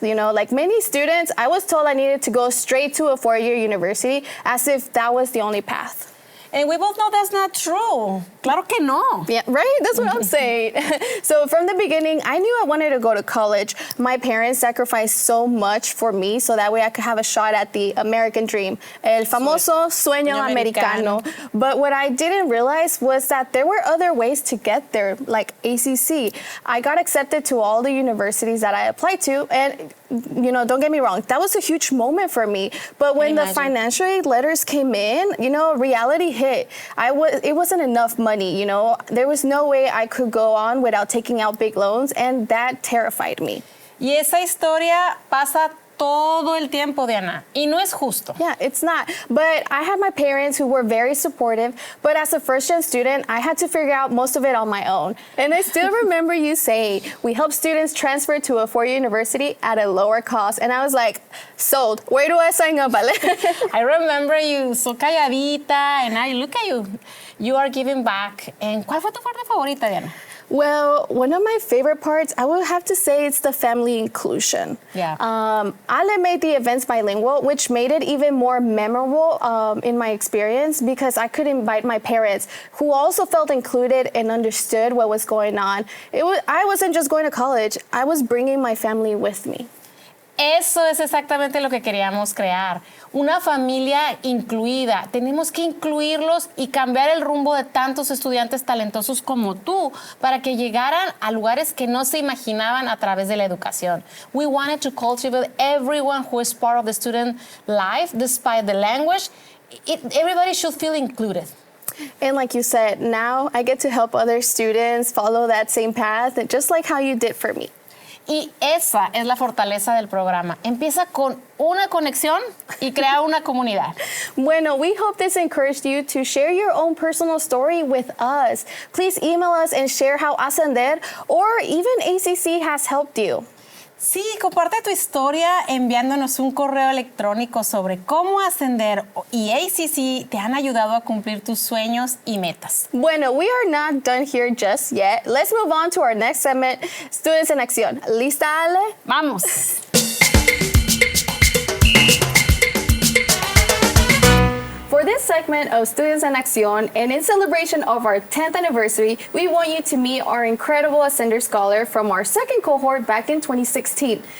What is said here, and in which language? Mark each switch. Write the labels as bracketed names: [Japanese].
[English] Like many students, I was told I needed to go straight to a four-year university as if that was the only path. And we both know that's not true. [Spanish] Claro que no. [English] Yeah, right? That's what I'm saying. So from the beginning, I knew I wanted to go to college. My parents sacrificed so much for me so that way I could have a shot at the American dream. [Spanish] El famoso sueño americano. [English] But what I didn't realize was that there were other ways to get there, like ACC. I got accepted to all the universities that I applied to, and you know, don't get me wrong, that was a huge moment for me. But when the financial aid letters came in, you know, reality hit. It wasn't enough money, you know. There was no way I could go on without taking out big loans, and that terrified me. [Spanish] Y esa historia pasa todo el tiempo, Diana, y no es justo. [English] Yeah, it's not. But I had my parents who were very supportive, but as a first-gen student, I had to figure out most of it on my own. And I still remember you saying, we help students transfer to a four-year university at a lower cost. And I was like, sold. Where do I sign up, Ale? I remember you so calladita, and now look at you. You are giving back. [Spanish] And ¿cuál fue tu parte favorita, Diana? [English] Well, one of my favorite parts, I would have to say it's the family inclusion. Yeah. Ale made the events bilingual, which made it even more memorable in my experience because I could invite my parents who also felt included and understood what was going on. I wasn't just going to college, I was bringing my family with me. [Spanish] Eso es exactamente lo que queríamos crear. Una familia incluida. Tenemos que incluirlos y cambiar el rumbo de tantos estudiantes talentosos como tú para que llegaran a lugares que no se imaginaban a través de la educación. [English] We wanted to cultivate everyone who is part of the student life, despite the language. Everybody should feel included. And like you said, now I get to help other students follow that same path, just like how you did for me. [Spanish] Y esa es la fortaleza del programa. Empieza con una conexión y crea una comunidad. [English] Bueno, we hope this encouraged you to share your own personal story with us. Please email us and share how Ascender or even ACC has helped you. [Spanish] Sí, comparte tu historia enviándonos un correo electrónico sobre cómo Ascender y ACC te han ayudado a cumplir tus sueños y metas. [English] Bueno, we are not done here just yet. Let's move on to our next segment, Students in Acción. [Spanish] ¿Lista, Ale? ¡Vamos! [English] For this segment of Students en Acción, and in celebration of our 10th anniversary, we want you to meet our incredible Ascender scholar from our second cohort back in 2016.